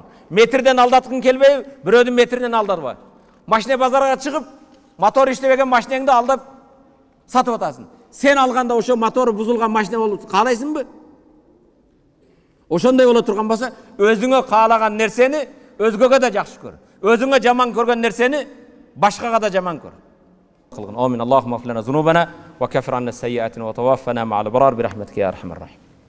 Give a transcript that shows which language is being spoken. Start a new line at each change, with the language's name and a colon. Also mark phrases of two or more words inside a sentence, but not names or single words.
Kyrgyz: Метрден алдаткың келбейби? Бирөөдүн метринен алдабагын. Машина базарга чыгып, мотор иштебеген машинеңди алдап сатып атасың. Сен алганда ошо мотору бузулган машина болуп каалайсың бы? Ошондой боло турган болсо, өзүңө каалаган нерсени өзгөгө да жакшы көр. Өзүңө жаман көргөн нерсени башкага да жаман көр.
Arabic: آمين. اللهم اغفر لنا ذنوبنا وكفر عنا سيئاتنا وتوفنا مع الأبرار برحمتك يا أرحم الراحمين.